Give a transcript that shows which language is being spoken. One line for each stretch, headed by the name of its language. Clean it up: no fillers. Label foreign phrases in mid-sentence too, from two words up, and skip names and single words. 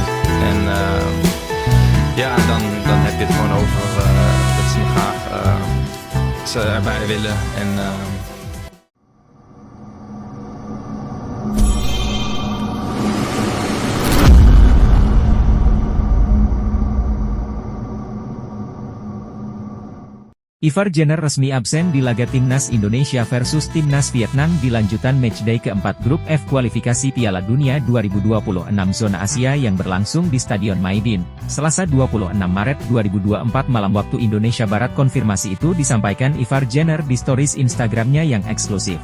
Dutch: En ja, dan heb je het gewoon over dat ze me graag ze erbij willen. En,
Indonesian: Ivar Jenner resmi absen di laga Timnas Indonesia versus Timnas Vietnam di lanjutan matchday keempat Grup F kualifikasi Piala Dunia 2026 zona Asia yang berlangsung di Stadion Maidin, Selasa 26 Maret 2024 malam waktu Indonesia Barat. Konfirmasi itu disampaikan Ivar Jenner di stories Instagramnya yang eksklusif.